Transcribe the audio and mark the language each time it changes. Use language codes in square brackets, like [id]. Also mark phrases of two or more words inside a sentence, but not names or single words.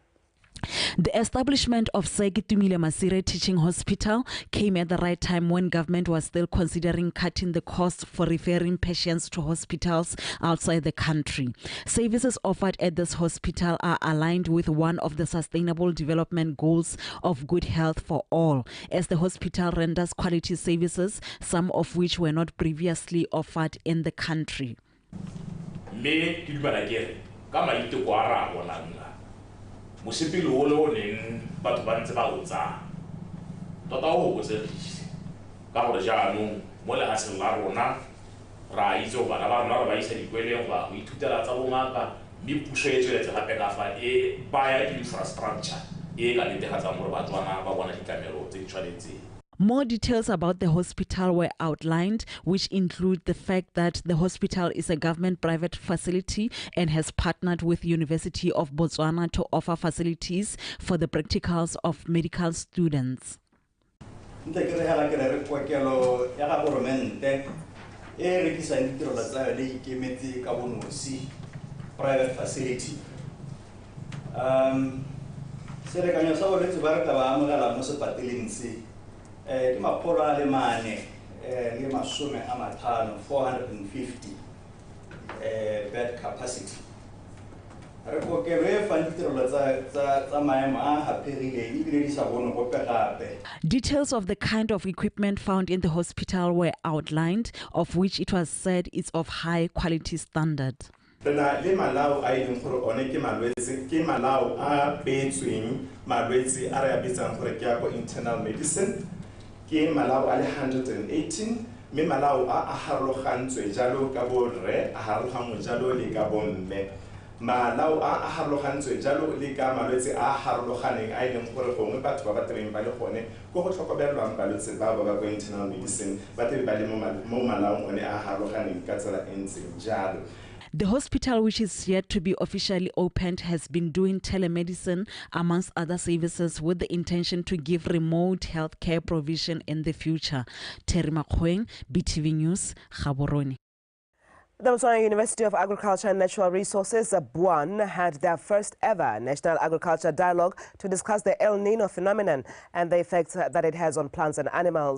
[en] The establishment of Sekitumile Masire Teaching Hospital came at the right time when government was still considering cutting the cost for referring patients to hospitals outside the country. Services offered at this hospital are aligned with one of the Sustainable Development Goals of good health for all, as the hospital renders quality services, some of which were not previously offered in the country. [tn] Mosepele o le o neng batho ba ntse ba o tsaya tota o gotsegile ka gore jaanong mo lehatsheng la rona ra itse bana ba rona re ba isa dikweleng go ba go ithutela tsa bongaka mme puso e tsweletse gape ka fa e baya infrastructure e ka netefatsang gore batswana ba bona ditlamelo tse di tshwanetseng. [en] More details about the hospital were outlined, which include the fact that the hospital is a government-private facility and has partnered with University of Botswana to offer facilities for the practicals of medical students. Private facility. [tn] Ke makgolo a le mane le masome a matlhano 450 [en] bed capacity. [tn] Re kokelo e fang ditirelo tsa maemo a gapegileng ebile di sa bone gope gape. [en] Details of the kind of equipment found in the hospital were outlined, of which it was said is of high quality standard. [tn] Rena le malao a ileng gore one ke malao a beetsweng malwetse a re a bitsang gore ke ya go [en] internal medicine. [tn] Ke malao a le 118 mme malao a harologantswe jalo ka bo rre a harologanngwe jalo le ka bo mme. Malao a harologantswe jalo le ka malwetse a harologaneng a ileng gore gongwe batho ba ba tebeng ba le gone go go tlhokomelwang balwetse ba ba go [en] internal medicine [tn] ba tebe ba le mo malaong one a harologaneng ka tsela e ntseng jalo. [en] The hospital, which is yet to be officially opened, has been doing telemedicine amongst other services with the intention to give remote healthcare provision in the future. Terima Kweng, BTV News, Gaborone. The Botswana University of Agriculture and Natural Resources, BUAN, had their first ever National Agriculture Dialogue to discuss the El Nino phenomenon and the effects that it has on plants and animals.